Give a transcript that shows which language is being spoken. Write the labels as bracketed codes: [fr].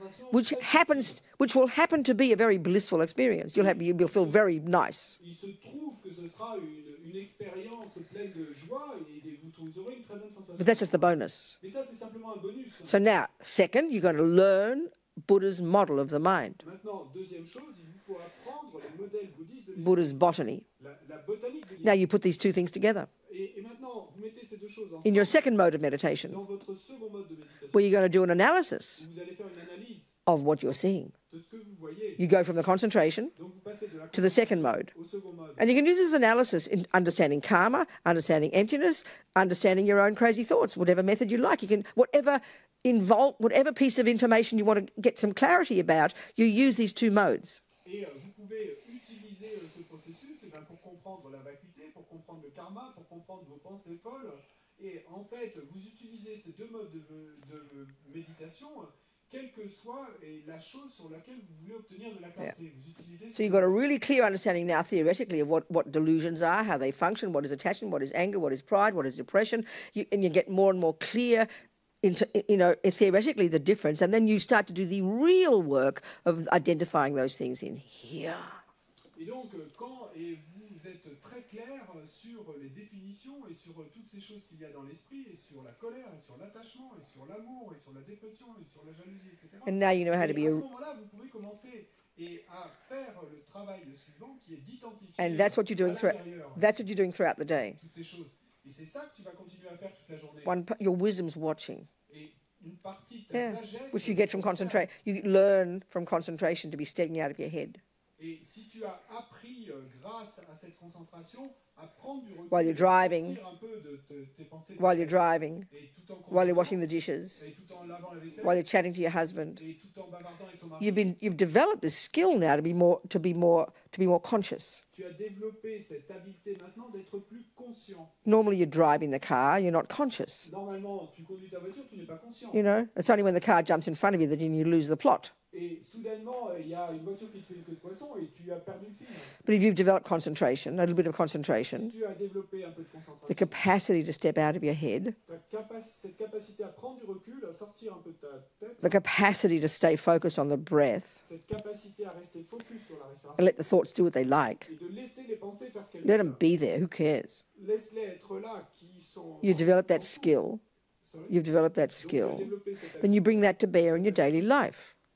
[en] which will happen to be a very blissful experience. You'll feel very nice. [fr] Il se trouve que ce sera une expérience pleine de joie et vous aurez une très bonne sensation. [en] But that's just the bonus. [fr] Mais ça, c'est simplement un bonus. [en] So now, second, you're going to learn Buddha's model of the mind, [fr] Maintenant, deuxième chose, il vous faut apprendre le modèle bouddhiste de l'esprit, [en] Buddha's botany. [fr] la botanique de [en] Now [fr] l'esprit. [en] you put these two things together. [fr] Et maintenant, vous mettez ces deux choses [en] In your [fr] ensemble [en] second mode of meditation, [fr] dans votre second mode de méditation. [en] where you're going to do an analysis [fr] Vous allez faire une analyse [en] of what you're seeing. [fr] de ce que vous voyez. [en] You go from the concentration [fr] Donc vous passez de la [en] to the second mode. [fr] au second mode. [en] And you can use this analysis in understanding karma, understanding emptiness, understanding your own crazy thoughts, whatever method you like. You can, whatever piece of information you want to get some clarity about, you use these two modes. [fr] Et vous pouvez utiliser ce processus pour comprendre la vacuité, pour comprendre le karma, pour comprendre vos pensées folles. Et en fait, vous utilisez ces deux modes de méditation, quelle que soit la chose sur laquelle vous voulez obtenir de la clarté. Vous utilisez [en] So you've got a really clear understanding now theoretically of what delusions are, how they function, what is attachment, what is anger, what is pride, what is depression, and you get more and more clear into, theoretically the difference, and then you start to do the real work of identifying those things in here. [fr] Et donc, quand vous êtes très clair sur les définitions et sur toutes ces choses qu'il y a dans l'esprit, et sur la colère, et sur l'attachement, et sur l'amour, et sur la dépression, et sur la jalousie, etc. [en] And now you know how to [fr] Et [en] be [fr] à ce moment-là, vous pouvez commencer à faire le travail suivant qui est d'identifier [en] and that's what you're doing [fr] à l'intérieur [en] that's what you're doing throughout the day. [fr] toutes ces choses. Et c'est ça que tu vas continuer à faire toute la journée. [en] Your wisdom's watching. [fr] Et une partie de ta sagesse, [en] Which you get from concentration. You learn from concentration to be stepping out of your head. [fr] Et si tu as appris grâce à cette concentration à prendre du recul, [en] While you're driving, [fr] sortir un peu de tes pensées, [en] while you're driving, [fr] et tout en [en] while you're [fr] conduisant, [en] washing the dishes, [fr] et tout en lavant la vaisselle, [en] while you're chatting to your husband, [fr] et tout en bavardant avec ton mari, [en] you've developed this skill now to be more conscious. [fr] tu as développé cette habileté maintenant d'être plus conscient. [en] Normally you're driving the car, you're not conscious. [fr] Normalement, tu conduis ta voiture, tu n'es pas conscient. [en] It's only when the car jumps in front of you that you lose the plot. [fr] Et soudainement, il y a une voiture qui te fait une queue de poisson et tu as perdu le fil. [en] But if you've developed concentration, a little bit of [fr] Si [en] concentration, [fr] tu as développé un peu de [en] the [fr] concentration, [en] capacity to step out of your head, [fr] cette capacité à prendre du recul, à sortir un peu de ta tête, [en] the capacity to stay focused on the breath, [fr] cette capacité à rester focus sur la [en] and [fr] respiration [en] let the thoughts do what they like. [fr] et de laisser les pensées faire ce qu'elles [en] Let them [fr] veulent. [en] be there, who cares? [fr] Laisse-les être là, qui sont... [en] You develop that skill, Sorry. you've developed that [fr] Donc, tu as [en] skill, [fr] développé cette [en] then you bring that to bear in your daily life.